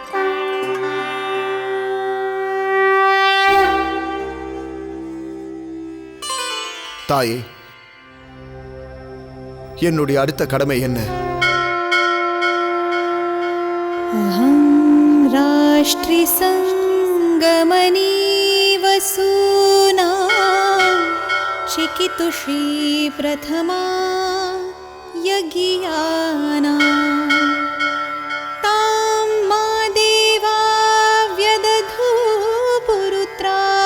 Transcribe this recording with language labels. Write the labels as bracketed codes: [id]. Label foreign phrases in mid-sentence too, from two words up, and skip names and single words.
[ta] தாயே, என்னுடைய அடுத்த கடமை என்ன? [sa] राष्ट्री सङ्गमनी वसूना शिकितुषी प्रथमा यज्ञाना तां मा देवा व्यदधू पुरुत्रा